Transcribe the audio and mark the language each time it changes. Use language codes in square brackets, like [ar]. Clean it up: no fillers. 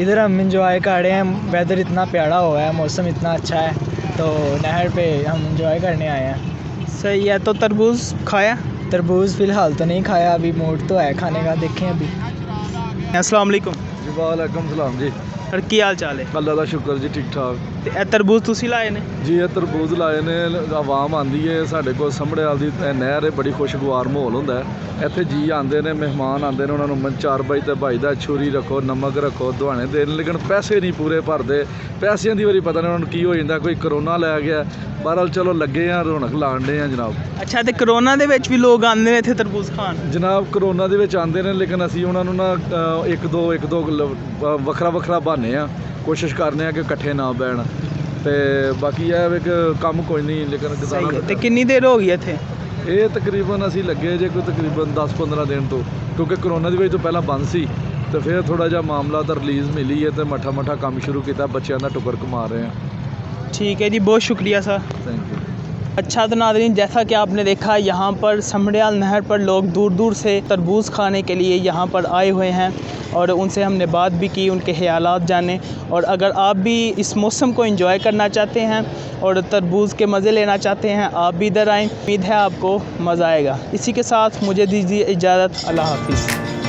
[hi] इधर हम इंजॉय कर रहे हैं, वेदर इतना प्यारा हुआ है, मौसम इतना अच्छा है, तो नहर पे हम इंजॉय करने आए हैं। सही है, तो तरबूज खाया? तरबूज फ़िलहाल तो नहीं खाया, अभी मूड तो है खाने का, देखें अभी। अस्सलाम वालेकुम। जी वालेकुम सलाम जी। [pa] और की हाल चाल है? [hi] अल्लाह का शुक्र जी, ठीक ठाक। [pa] ਤੇ ਇਹ ਤਰਬੂਜ ਤੁਸੀਂ ਲਾਏ ਨੇ? ਜੀ ਇਹ ਤਰਬੂਜ ਲਾਏ ਨੇ, ਆਵਾਮ ਆਂਦੀ ਹੈ ਸਾਡੇ ਕੋਲ ਸੰਭੜਿਆਲ ਦੀ ਨਹਿਰ ਹੈ, ਬੜੀ ਖੁਸ਼ਗਵਾਰ ਮਾਹੌਲ ਹੁੰਦਾ ਹੈ ਇੱਥੇ। ਜੀ ਆਉਂਦੇ ਨੇ, ਮਹਿਮਾਨ ਆਉਂਦੇ ਨੇ, ਉਹਨਾਂ ਨੂੰ ਚਾਰਪਾਈ ਤੇ ਭਾਈਦਾ ਛੁਰੀ ਰੱਖੋ, ਨਮਕ ਰੱਖੋ, ਦੁਆਣੇ ਦੇਣ, ਲੇਕਿਨ ਪੈਸੇ ਨਹੀਂ ਪੂਰੇ ਭਰਦੇ। ਪੈਸਿਆਂ ਦੀ ਵਾਰੀ ਪਤਾ ਨਹੀਂ ਉਹਨਾਂ ਨੂੰ ਕੀ ਹੋ ਜਾਂਦਾ, ਕੋਈ ਕਰੋਨਾ ਲੈ ਗਿਆ। ਬਹਰਹਾਲ ਚਲੋ ਲੱਗੇ ਆ, ਰੌਣਕ ਲਾਣ ਡੇ ਆ ਜਨਾਬ। ਅੱਛਾ, ਤੇ ਕਰੋਨਾ ਦੇ ਵਿੱਚ ਵੀ ਲੋਕ ਆਉਂਦੇ ਨੇ ਇੱਥੇ ਤਰਬੂਜ ਖਾਣ? ਜਨਾਬ ਕਰੋਨਾ ਦੇ ਵਿੱਚ ਆਉਂਦੇ ਨੇ, ਲੇਕਿਨ ਅਸੀਂ ਉਹਨਾਂ ਨੂੰ ਨਾ ਇੱਕ ਦੋ ਵੱਖਰਾ ਵੱਖਰਾ ਬਹਾਨੇ ਆ, ਕੋਸ਼ਿਸ਼ ਕਰਨੇ ਆ ਕਿ ਇਕੱਠੇ ਨਾ ਬਹਿਣ। ਤੇ ਬਾਕੀ ਇਹ ਵੇ ਕਿ ਕੰਮ ਕੋਈ ਨਹੀਂ, ਲੇਕਿਨ ਸਹੀ ਹੈ। ਤੇ ਕਿੰਨੀ ਦੇਰ ਹੋ ਗਈ ਇੱਥੇ? ਇਹ ਤਕਰੀਬਨ ਅਸੀਂ ਲੱਗੇ ਜੇ ਕੋਈ ਤਕਰੀਬਨ 10-15 ਦਿਨ ਤੋਂ, ਕਿਉਂਕਿ ਕਰੋਨਾ ਦੀ ਵਜ੍ਹਾ ਤੋਂ ਪਹਿਲਾਂ ਬੰਦ ਸੀ, ਤੇ ਫਿਰ ਥੋੜਾ ਜਿਹਾ ਮਾਮਲਾ ਤਾਂ ਰਿਲੀਜ਼ ਮਿਲੀ ਹੈ, ਤੇ ਮੱਠਾ ਕੰਮ ਸ਼ੁਰੂ ਕੀਤਾ, ਬੱਚਿਆਂ ਦਾ ਟੁਕਰ ਕਮਾ ਰਹੇ ਹਾਂ। [hi] ठीक है जी, बहुत शुक्रिया सर। Thank you. अच्छा, तो नाज़रीन, जैसा कि आपने देखा यहाँ पर समड़ियाल नहर पर लोग दूर दूर से तरबूज खाने के लिए यहाँ पर आए हुए हैं और उनसे हमने बात भी की, उनके ख़यालात जाने। और अगर आप भी इस मौसम को एंजॉय करना चाहते हैं और तरबूज के मज़े लेना चाहते हैं, आप भी इधर आएँ, उम्मीद है आपको मज़ा आएगा। इसी के साथ मुझे दीजिए इजाज़त, अल्लाह हाफ़िज़।